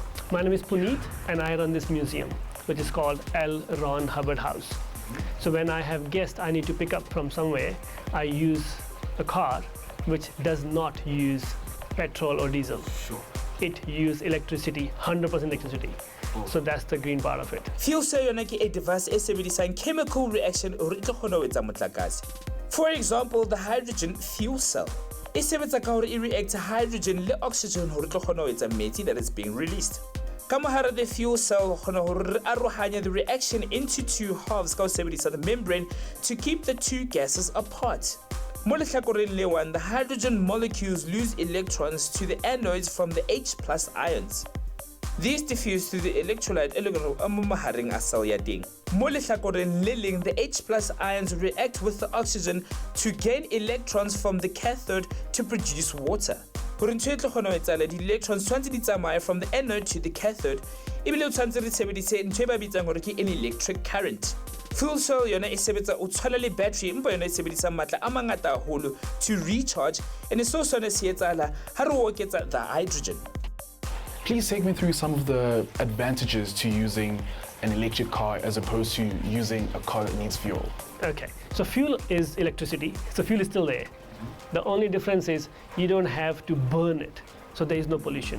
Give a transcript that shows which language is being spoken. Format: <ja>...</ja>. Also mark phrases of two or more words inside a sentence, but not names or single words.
<en>My name is Puneet and I run this museum, which is called L. Ron Hubbard House. So when I have guests I need to pick up from somewhere, I use a car which does not use petrol or diesel. Sure. It uses electricity, 100% electricity. So that's the green part of it. Fuel cell</en> <st>yona ke</st> <en>a device</en> <st>e sebedisang</st> <en>chemical reaction</en> <st>hore e tlo kgona ho etsa motlakase.</st> <en>For example, the hydrogen fuel cell.</en> <st>E sebetsa ka hore e react hydrogen le oxygen hore e tlo kgona ho etsa metsi</st> <en>that is being released.</en> <st>Ka mohara</st> <en>the fuel cell</en> <st>kgona hore re arohanya</st> <en>the reaction into two halves</en> <st>ka ho sebedisa</st> <en>the membrane to keep the two gases apart.</en> <st>Mo lehlakoreng le one,</st> <en>the hydrogen molecules lose electrons to the anodes from the H+ ions. These diffuse through the electrolyte</en> <st>mahareng a cell ya teng. Mo lehlakoreng le leng,</st> <en>the H+ ions react with the oxygen to gain electrons from the cathode to produce water.</en> <st>Hore ntho e tlo kgona ho etsahala, di-electrons tshwantse di tsamaye</st> <en>from the anode to the cathode,</en> <st>ebile o tshwantse re sebedise ntho e ba bitsang hore ke</st> <en>an electric current. Fuel cell</en> <st>yona e sebetsa o tshwana le battery, empa yona e sebedisa matla a mangata haholo</st> <en>to recharge, and so</en> <st>sona se etsahala ha re oketsa</st> <en>the hydrogen. Please take me through some of the advantages to using an electric car as opposed to using a car that needs fuel. Okay, so fuel is electricity, so fuel is still there. The only difference is you don't have to burn it, so there is no pollution.</en>